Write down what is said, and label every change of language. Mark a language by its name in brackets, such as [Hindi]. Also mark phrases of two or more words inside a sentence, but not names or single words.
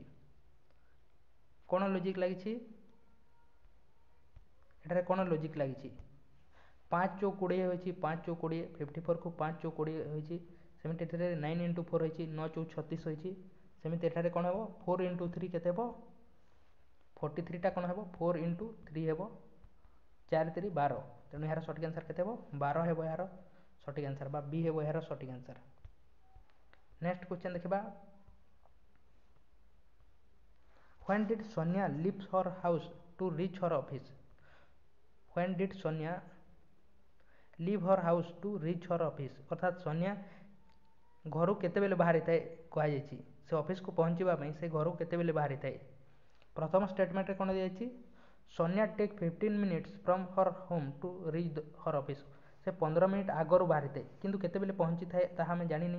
[Odia] କ'ଣ ଲଜିକ୍ ଲାଗିଛି, ଏଠାରେ କ'ଣ ଲଜିକ୍ ଲାଗିଛି, 5 ଚଉ 20 ହୋଇଛି, 5 ଚଉ 20, 54କୁ 5 ଚଉ 20 ହୋଇଛି, ସେମିତି ଏଠାରେ 9 × 4 ହୋଇଛି, 9 ଚଉ 36 ହୋଇଛି, ସେମିତି ଏଠାରେ କ'ଣ ହେବ 4 × 3 କେତେ ହେବ, 43ଟା କ'ଣ ହେବ 4 × 3 ହେବ, 4 3 12, ତେଣୁ ଏହାର ସଠିକ୍ ଆନ୍ସର୍ କେତେ ହେବ 12 ହେବ ଏହାର ସଠିକ୍ ଆନ୍ସର୍, ବା ବି ହେବ ଏହାର ସଠିକ୍ ଆନ୍ସର୍। [English] next question ଦେଖିବା, When did Sonia leave her house to reach her office? When did Sonia leave her house to reach her office? [Odia] ଅର୍ଥାତ୍ ସୋନିଆ ଘରୁ କେତେବେଳେ ବାହାରିଥାଏ କୁହାଯାଇଛି, ସେ ଅଫିସକୁ ପହଞ୍ଚିବା ପାଇଁ ସେ ଘରୁ କେତେବେଳେ ବାହାରିଥାଏ। ପ୍ରଥମ ଷ୍ଟେଟମେଣ୍ଟରେ କ'ଣ ଦିଆଯାଇଛି, ସୋନିଆ [English] take 15 minutes from her home to reach her office, [Odia] ସେ 15 ମିନିଟ୍ ଆଗରୁ ବାହାରିଥାଏ କିନ୍ତୁ କେତେବେଳେ ପହଞ୍ଚିଥାଏ ତାହା ଆମେ ଜାଣିନି।